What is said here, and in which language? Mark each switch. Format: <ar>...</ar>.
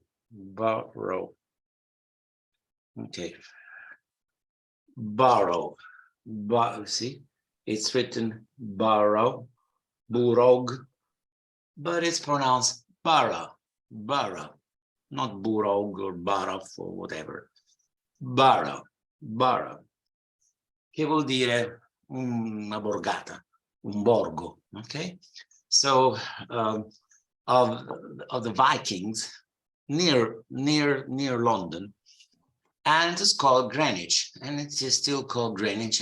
<en>Borough. Okay. Borough. See, it's written borough, burog, but it's pronounced borough, not burog or borough or whatever. Borough.</en> <it>Che vuol dire una borgata, un borgo, okay?</it> <en>So of the Vikings, near London, and it's called Greenwich, and it is still called Greenwich.</en>